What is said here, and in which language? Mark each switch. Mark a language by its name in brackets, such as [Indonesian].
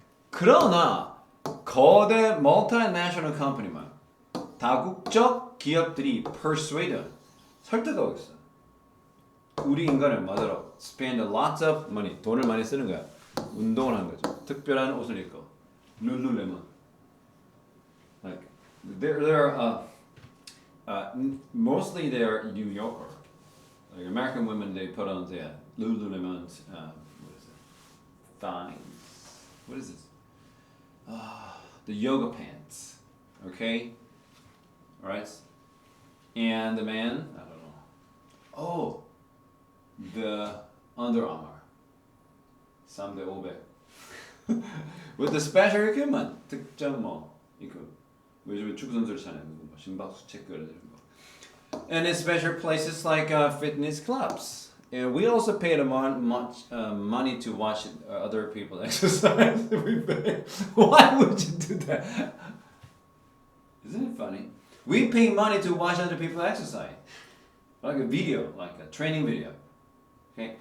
[Korean] 그러나 거대 [English] multinational company [Korean] 만 다국적 기업들이 persuade 설득하고 있어. 우리 인간을 뭐더러 [English] spend lots of money [Korean] 돈을 많이 쓰는 거야. 운동을 하는 거죠. 특별한 옷을 입고 룰루레몬. [English] Like they're mostly they're New Yorker. Like American women they put on the Lululemon what is it? Thighs. What is this? The yoga pants. Okay? Alright? And the man, I don't know. Oh, the Under Armour. [Korean] 3대 500. [English] With the special equipment. [Korean] 특정 이거 요즘에 축구 선수들 차는 거 심박수 체크를 되는 거. [English] And in special places like fitness clubs. And we also pay much money to watch other people exercise. We pay. Why would you do that? Isn't it funny? We pay money to watch other people exercise. Like a video, like a training video. Okay?